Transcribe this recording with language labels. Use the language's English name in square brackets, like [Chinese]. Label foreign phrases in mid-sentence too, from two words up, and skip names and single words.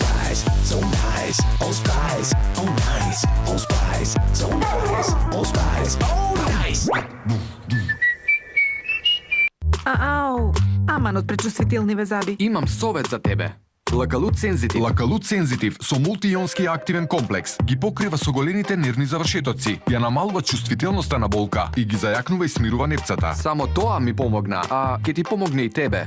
[English] Spice, so nice. Oh Spice, oh nice. Oh Spice, so nice. Oh Spice, oh nice. Ау, [Macedonian] аман од пречувствителни везаби. Имам совет за тебе. Лакалут Сензитив. Лакалут Сензитив со мултионски активен комплекс ги покрива соголените нервни завршетоци, ја намалува чувствителноста на болка и ги зајакнува и смирува непцата. Само тоа ми помогна, а ќе ти помогне и тебе.